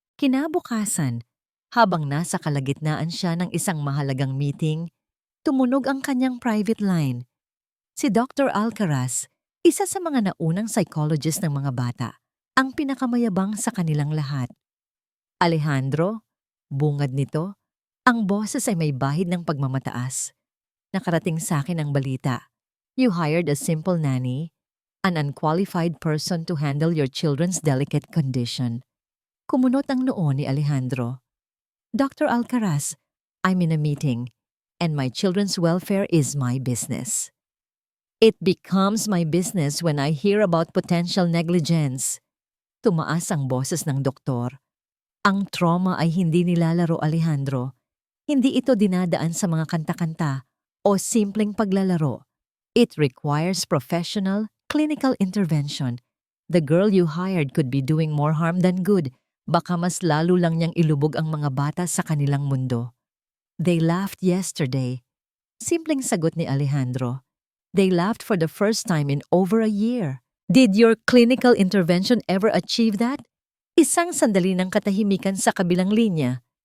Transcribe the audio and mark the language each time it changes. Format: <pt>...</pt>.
<tl>Kinabukasan, habang nasa kalagitnaan siya ng isang mahalagang meeting, tumunog ang kanyang private line. Si Dr. Alcaraz, isa sa mga naunang psychologist ng mga bata, ang pinakamayabang sa kanilang lahat. Alejandro, bungad nito, ang boses ay may bahid ng pagmamataas. Nakarating sa akin ang balita.</tl> <en>You hired a simple nanny, an unqualified person to handle your children's delicate condition.</en> <tl>Kumunot ang noo ni Alejandro. Dr.</tl> <en>Alcaraz, I'm in a meeting, and my children's welfare is my business. It becomes my business when I hear about potential negligence.</en> <tl>Tumaas ang boses ng doktor. Ang trauma ay hindi nilalaro, Alejandro. Hindi ito dinadaan sa mga kanta-kanta o simpleng paglalaro.</tl> <en>It requires professional, clinical intervention. The girl you hired could be doing more harm than good.</en> <tl>Baka mas lalo lang niyang ilubog ang mga bata sa kanilang mundo.</tl> <en>They laughed yesterday.</en> <tl>Simpleng sagot ni Alejandro.</tl> <en>They laughed for the first time in over a year. Did your clinical intervention ever achieve that?</en> <tl>Isang sandali ng katahimikan sa kabilang linya.</tl>